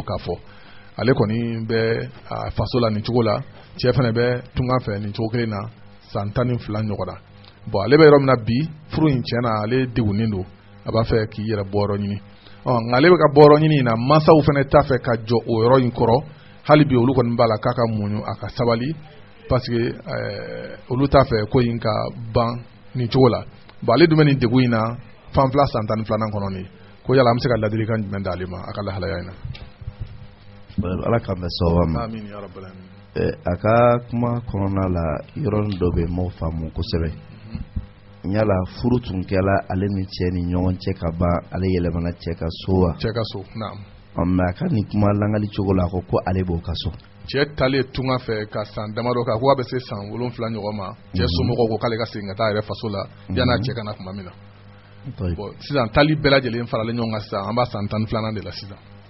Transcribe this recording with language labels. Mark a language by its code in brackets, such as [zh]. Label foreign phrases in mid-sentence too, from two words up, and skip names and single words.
[bm] k'a fɔ ale kɔni bɛ a faso la nin cogo la cɛ fana bɛ tunga fɛ nin cogo kelen na san 12 ɲɔgɔn na bon ale bɛ yɔrɔ min na bi furu in tiɲɛ na ale degunnen don a b'a fɛ k'i yɛrɛ bɔ yɔrɔ ɲini nka ale bɛ ka bɔ yɔrɔ ɲini in na mansaw fana t'a fɛ ka jɔ o yɔrɔ in kɔrɔ hali bi olu kɔni b'a la k'a ka muɲu a ka sabali [fr] parce que [bm] olu t'a fɛ ko in ka ban nin cogo la bon ale dun bɛ nin degun in na fanfila san 12 kɔnɔ nin ko yala an bɛ se ka ladilikan jumɛn d'ale ma a ka lahalaya in na ala k'an bɛ sababa ma [ar] آمين يا رب العالمين [bm] a ka kuma kɔnɔna la yɔrɔnin dɔ bɛ m'o faamu kosɛbɛ yala furu tun kɛla ale ni cɛ ni ɲɔgɔn cɛ ka ban ale yɛlɛmana cɛ ka so wa cɛ ka so naam mais a ka nin kuma langali cogo la ko ale b'o ka so cɛ talen tunga fɛ ka san damadɔ kan ko a bɛ se san 7 ɲɔgɔn ma cɛ somɔgɔw ko k'ale ka segin ka taa a yɛrɛ faso la yan'a cɛ kana tuma min na bon sisan tali bɛɛ lajɛlen faralen ɲɔgɔn kan sisan an b'a san 12 de la sisan